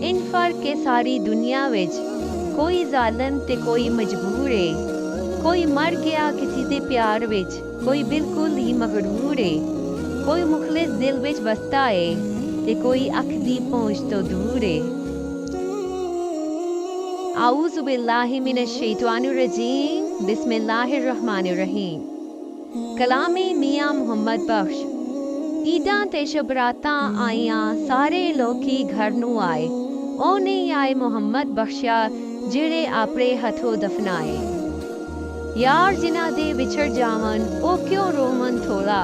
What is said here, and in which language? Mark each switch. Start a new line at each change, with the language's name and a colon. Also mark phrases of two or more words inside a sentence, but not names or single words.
Punjabi: اِن فرق کے ساری دنیا وچ، کوئی ظالم تے کوئی مجبور ہے. کوئی مر گیا کسی دے پیار وچ، کوئی بالکل ہی مغرور ہے. کوئی مخلص دل وچ بستا ہے، تے کوئی اکھ دی پہنچ تو دور ہے.
Arabic: أعوذ بالله من الشيطان الرجيم، بسم الله الرحمن الرحيم.
Punjabi: کلامِ میاں محمد بخش۔ عیداں تے شبراتاں آئیاں، سارے لوکی گھر نوں آئے. او نہیں آئے محمد بخشا، جیڑے آپرے ہتھوں دفنائے. یار جنہاں دے وچھڑ جاون، او کیوں روون تھوڑا.